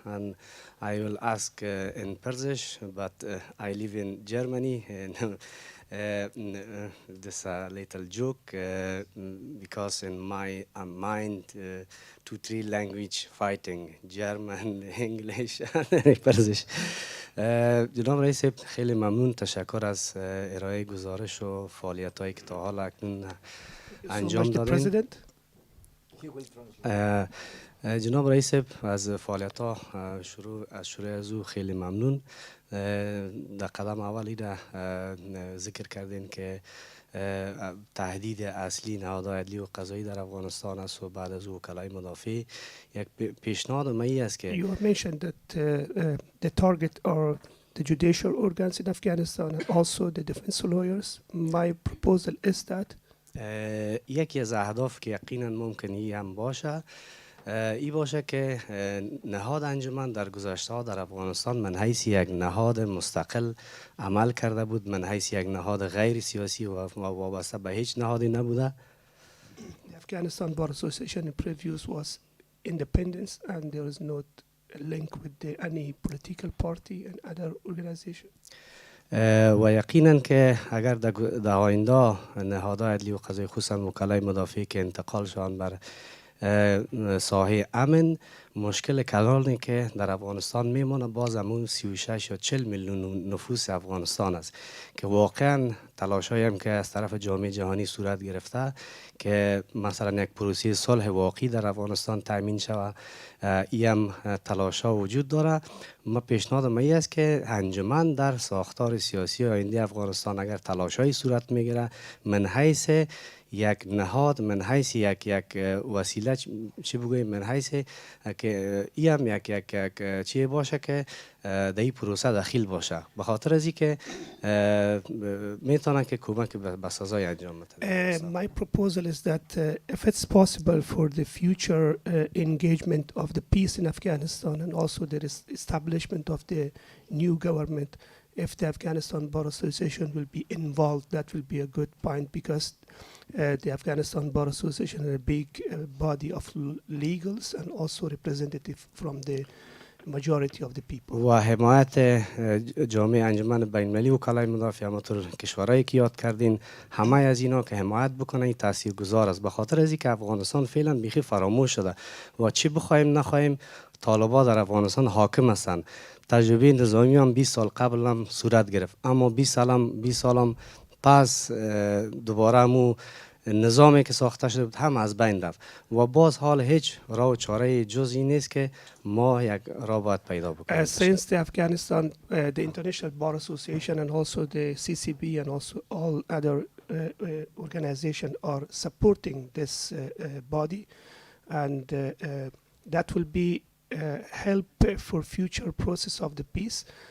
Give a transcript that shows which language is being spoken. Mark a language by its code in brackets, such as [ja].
[en] And I will ask in Persian, but I live in Germany. And this a little joke because in my mind 2-3 language fighting, German, English and Persian. [fa] جناب رئیس خیلی ممنون، تشکر از ارائه گزارش و فعالیت‌هایی که تا حال اکنون انجام دادین. جناب رئیس از فعالیت‌ها شروع از او خیلی ممنون. در قدم اولی را ذکر کردین که تهدید اصلی نهادهای عدلی و قضایی در افغانستان است و بعد از وکلای مدافع یک پیشنهاد مایی است که [en] You have mentioned that the target are the judicial organs in Afghanistan and also the defense lawyers. My proposal is that [fa] یکی از اهداف که یقینا ممکنی هم باشه ای باشه که نهاد انجمن در گذشته ها در افغانستان من حیث یک نهاد مستقل عمل کرده بود، من حیث یک نهاد غیر سیاسی و وابسته به هیچ نهادی نبوده. [en] The Afghanistan Bar Association in previous was independence and there is no link with any political party and other organization. [fa] و یقینا که اگر در آینده نهادهای عدلی و قضایی خصوصا وکلای مدافع که انتقال شوند بر ساحه امن، مشکل کلانی که در افغانستان میمونه باز همون 36 یا 40 میلیون نفوس افغانستان است که واقعا تلاشایی هم که از طرف جامعه جهانی صورت گرفته که مثلا یک پروسه صلح واقعی در افغانستان تامین شود، این هم تلاشا وجود داره. ما پیشنهاد ما است که انجمن در ساختار سیاسی آینده افغانستان اگر تلاشایی صورت میگیره من حیث یک نهاد، من حیث یک وسیله چی بگویم، من حیث که این هم یک چی باشه که در این پروسه داخل باشه، به خاطر از اینکه میتونه که کمک به سزای انجام بده. [en] My proposal is that if it's possible for the future engagement of the peace in Afghanistan and also the establishment of the new government, if the Afghanistan Bar Association will be involved, that will be a good point because the Afghanistan Bar Association is a big body of legals and also representative from the majority of the people. [fa] و حمایت جامعه انجمن بین‌المللی وکلای مدافع همانطور کشورهایی که یاد کردین، همه از اینا که حمایت بکنه تاثیرگذار است، به خاطر از اینکه افغانستان فعلا بیخی فراموش شده و چی بخوایم نخوایم طالبان در افغانستان حاکم هستند. تجربه نظامی هم 20 سال قبل هم صورت گرفت، اما 20 سالم پس دوباره همو نظامی که ساخته شده بود هم از بین رفت و باز حال هیچ راه و چاره جز این نیست که ما یک راه باید پیدا بکنیم. [en] Since the Afghanistan, the International Bar Association and also the CCB and also all other organizations are supporting this body, and that will be help for future process of the peace,